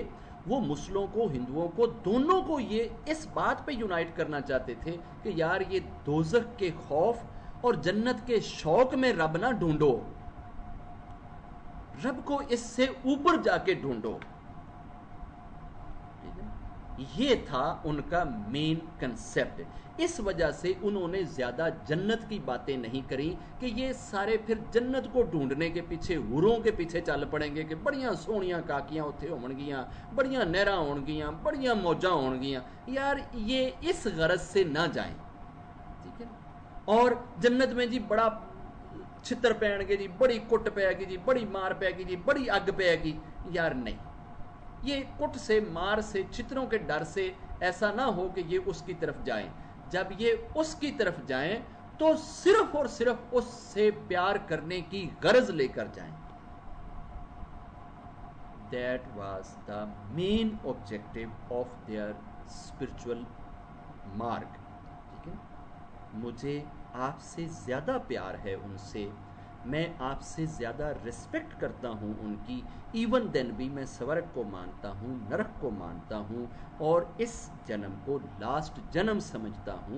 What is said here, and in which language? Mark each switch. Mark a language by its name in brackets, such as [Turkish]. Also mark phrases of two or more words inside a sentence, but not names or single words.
[Urdu] وہ مسلموں کو، ہندوؤں کو، دونوں کو یہ اس بات پہ یونائٹ کرنا چاہتے تھے کہ یار یہ دوزخ کے خوف اور جنت کے شوق میں رب نہ ڈھونڈو، رب کو اس سے اوپر جا کے ڈھونڈو. یہ تھا ان کا [English] main concept. [Urdu] اس وجہ سے انہوں نے زیادہ جنت کی باتیں نہیں کری کہ یہ سارے پھر جنت کو ڈھونڈنے کے پیچھے حوروں کے پیچھے چل پڑیں گے کہ [Punjabi] بڑیاں سونیاں کاکیاں اتنے ہون گیاں, بڑیاں نہراں ہون گیاں, بڑیاں موجاں ہون گیاں. [Urdu] یار یہ اس غرض سے نہ جائیں, ٹھیک ہے. [Punjabi] اور جنت میں جی بڑا چھتر پین گے جی, بڑی کٹ پے گی جی, بڑی مار پے گی جی, بڑی اگ پے گی. [Urdu] یار نہیں, یہ کٹ سے, مار سے, چھتروں کے ڈر سے ایسا نہ ہو کہ یہ اس کی طرف جائیں. جب یہ اس کی طرف جائیں تو صرف اور صرف اس سے پیار کرنے کی غرض لے کر جائیں. [English] That was the main objective of their spiritual mark. [Urdu] ٹھیک ہے, مجھے آپ سے زیادہ پیار ہے ان سے, میں آپ سے زیادہ رسپیکٹ کرتا ہوں ان کی. [English] even then [Urdu] بھی میں سورگ کو مانتا ہوں, نرک کو مانتا ہوں, اور اس جنم کو لاسٹ جنم سمجھتا ہوں.